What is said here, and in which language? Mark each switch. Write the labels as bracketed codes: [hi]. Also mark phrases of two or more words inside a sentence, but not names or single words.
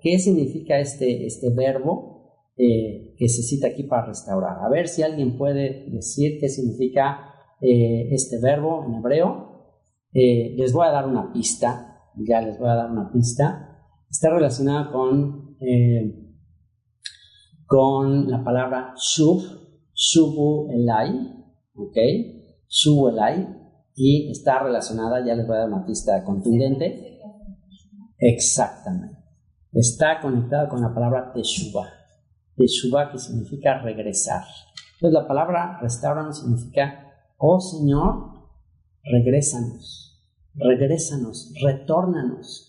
[es] ¿Qué significa este verbo que se cita aquí para restaurar? A ver si alguien puede decir qué significa este verbo en hebreo. Les voy a dar una pista. Ya les voy a dar una pista. Está relacionada con la palabra shub, [he] שובו אליי, ¿ok? שובו אליי, [es] y está relacionada, ya les voy a dar una pista contundente. Exactamente. Está conectada con la palabra teshuvah. Teshuvah, que significa regresar. Entonces la palabra restauranos significa, oh Señor, regrésanos, retórnanos.